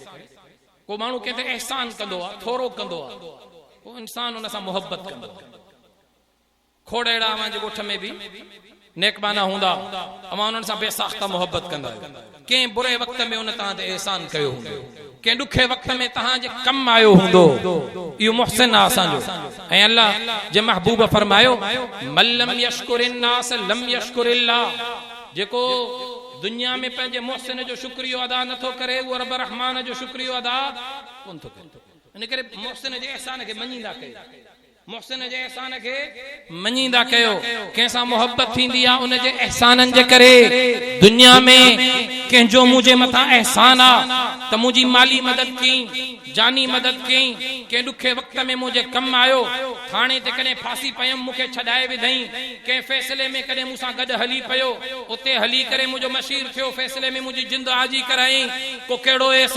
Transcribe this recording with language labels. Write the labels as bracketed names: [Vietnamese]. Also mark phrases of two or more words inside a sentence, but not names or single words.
[Sindhi] को माण्हू कंहिं ते एहसान कंदो आहे थोरो कंदो आहे पोइ इंसान उन सां मोहब्बत कंदो खोड़ेड़ा अवां जे ॻोठ में भी नेकबाना हूंदा अवां उन्हनि सां बेसाख्ता मोहब्बत कंदा कंहिं बुरे वक़्त में उन तव्हां ते एहसान कयो हूंदो कंहिं ॾुखे वक़्त में तव्हांजे कमु आयो हूंदो इहो मुहसिन आहे असांजो ऐं अल्लाह जे महबूब फरमायो [Arabic] من لم يشكر الناس لم يشكر الله [Sindhi] जेको दुनिया में पंहिंजे मुहसिन जो शुक्रियो अदा नथो करे उहो रब रहमान जो शुक्रियो अदा कोन थो करे इन करे मुहसिन जे एहसान खे मञींदा कयो मुहसिन जे एहसान खे मञींदा कयो कंहिंसां मोहब्बत थींदी आहे उन जे एहसाननि जे करे दुनिया में कंहिंजो मुंहिंजे मथां एहसान आहे त मुंहिंजी माली मदद कई जानी मदद कई कंहिं ॾुखे वक़्त में मुंहिंजे कमु आयो थाणे ते कॾहिं फासी पयमि मूंखे छॾाए विधई कंहिं फ़ैसिले में कॾहिं मूंसां गॾु हली पियो उते हली करे मुंहिंजो मशीर थियो फ़ैसिले में मुंहिंजी जिंद आजी कराई को कहिड़ो